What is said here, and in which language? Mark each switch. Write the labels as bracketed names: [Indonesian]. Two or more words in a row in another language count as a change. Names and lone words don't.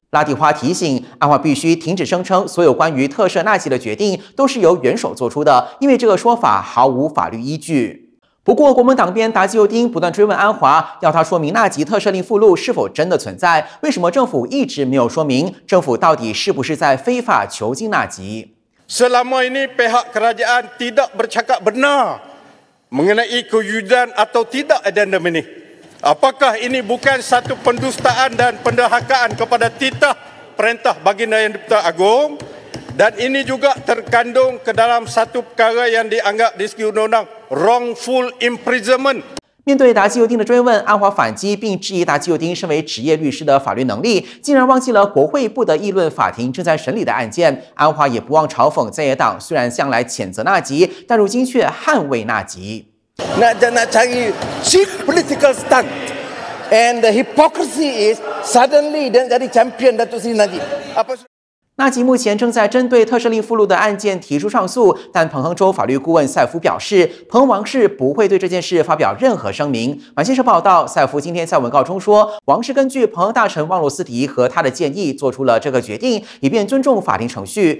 [Chinese] 拉蒂花提醒安华必须停止声称所有关于特赦纳吉的决定都是由元首做出的，因为这个说法毫无法律依据。不过，国盟党鞭达吉尤丁不断追问安华，要他说明纳吉特赦令附录是否真的存在？为什么政府一直没有说明？政府到底是不是在非法囚禁纳吉？ [Malay] Selama ini pihak kerajaan tidak bercakap benar mengenai kewujudan atau tidak addendum ini. Apakah ini bukan satu pendustaan dan penderhakaan kepada titah perintah baginda Yang Dipertuan Agong? Dan ini juga terkandung ke dalam satu perkara yang dianggap di segi undang-undang [English] wrongful imprisonment. [Chinese] 面对达吉尤丁的追问，安华反击并质疑达吉尤丁身为职业律师的法律能力，竟然忘记了国会不得议论法庭正在审理的案件。安华也不忘嘲讽在野党虽然向来谴责纳吉，但如今却捍卫纳吉。 [Malay] Nak cari [English] cheap political stunt, and the hypocrisy is suddenly [Malay] dan jadi champion Datuk Seri Najib. [Chinese] 纳吉目前正在针对特赦令附录的案件提出上诉，但彭亨州法律顾问赛夫表示，彭亨王室不会对这件事发表任何声明。马先社报道，赛夫今天在文告中说，王室根据彭亨大臣旺罗斯迪和他的建议做出了这个决定，以便尊重法庭程序。